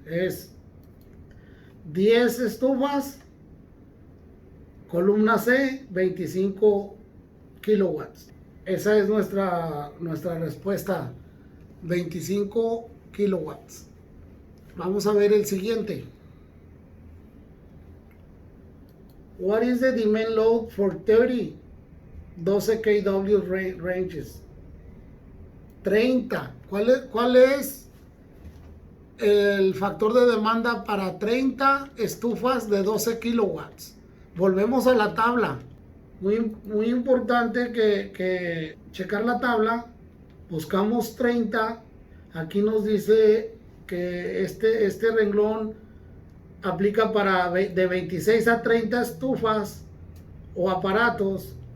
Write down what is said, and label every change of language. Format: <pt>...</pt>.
<es>Es 10 estufas, columna C, 25 kilowatts. Esa es nuestra respuesta, 25 kilowatts. Vamos a ver el siguiente.</es> <en>What is the demand load for 30 12 kW ranges? 30.</en> <es>¿Cuál es el factor de demanda para 30 estufas de 12 kilowatts? Volvemos a la tabla. Muy importante que checar la tabla. Buscamos 30. Aquí nos dice que este renglón aplica para de 26 a 30 estufas o aparatos</es>